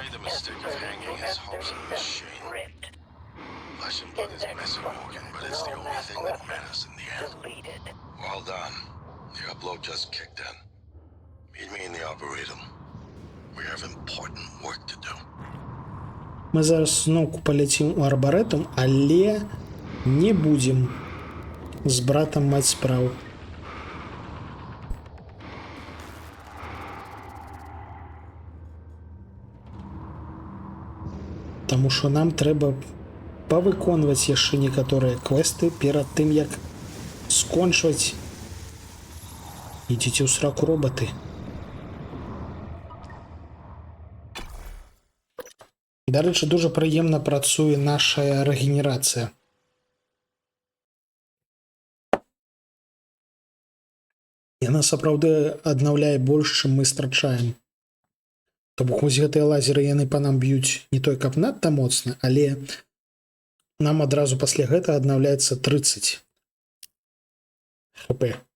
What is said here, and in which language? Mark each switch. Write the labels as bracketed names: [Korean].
[English] made the mistake of hanging his hopes in the machine. ripped. Flesh and blood is messy, Morgan, but it's the only thing that matters in the end. Deleted. Well done. The upload just kicked in. Meet me in the Arboretum. We have important work to do. [Belarusian] Мы зараз зноўку паляцім у Арбарэтум, але не будзем з братам маць спраў. Таму што нам трэба павыконваць яшчэ некаторыя квесты перад тым, як скончваць [Ukrainian] Ідіть у сраку, роботи. До речі, дуже приємно працює наша регенерація. [Belarusian] Яна сапраўды аднаўляе больш, чым мы страчаем. То бок вось гэтыя лазеры яны па нам б'юць не той каб надта моцна, але нам адразу пасля гэта аднаўляецца 30 хп.